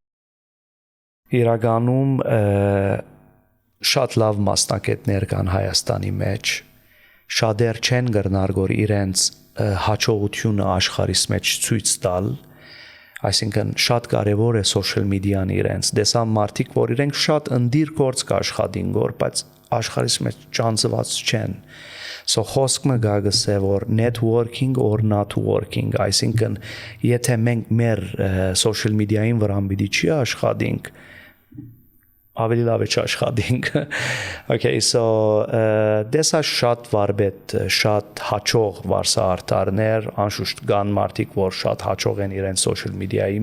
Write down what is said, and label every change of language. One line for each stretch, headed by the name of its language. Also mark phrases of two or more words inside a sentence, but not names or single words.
Armenian: Իրականում շատ լավ մասնագետներ կան Հայաստանի մեջ, շատեր չեն գրնար որ իրենց հաջողությունը աշխարհիս մեջ ցույց տալ, այսինքն շատ կարևոր է
English: social media-ն
Armenian: իրենց, դեսա մարդիկ, որ իրենք շատ ընդիր գործ կաշխատին գոր, բայց աշխարհիս մեջ ճանցված չեն։ So խոսքը գագս է որ
English: networking or not working,
Armenian: այսինքն եթե մենք մեր
English: social media-ին
Armenian: վրա պիտի չի աշխատենք, ավելի լավ է չաշխատենք։
English: Okay, so
Armenian: դեսա շատ վարպետ, շատ հաջող վարսահարդարներ, անշուշտ կան մարդիկ, որ շատ հաջող են իրենց
English: social media-ի